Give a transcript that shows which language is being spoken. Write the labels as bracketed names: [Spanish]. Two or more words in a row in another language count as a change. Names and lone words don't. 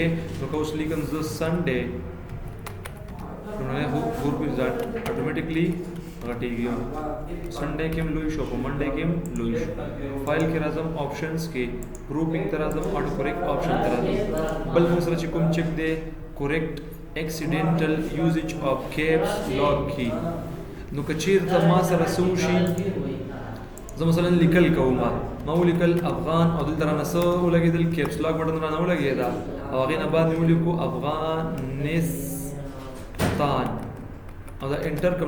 [Pashto] نو که اوس لیکم زه سنډے، لومړنی حرف اټومیټیکلی غټېږي، سنډے کې هم لوی شو، په منډے کې هم لوی شو. فایل کې راځم آپشنز کې پروپینګ ته راځم، [English] auto correct option [Pashto] ته راځم. بل موږ سره چې کوم چیک دی کریکټ [English] accidental usage of caps lock key. [Pashto] نو که چیرته ما سره څه وشي، زه مثلا لیکل کوم، ما ولیکل افغان او دلته رانه څه ولګېدل، [English] caps lock button [Pashto] رانه ولګېده او هغې نه بعد مې ولیکو افغانستان او دا انټر کوم.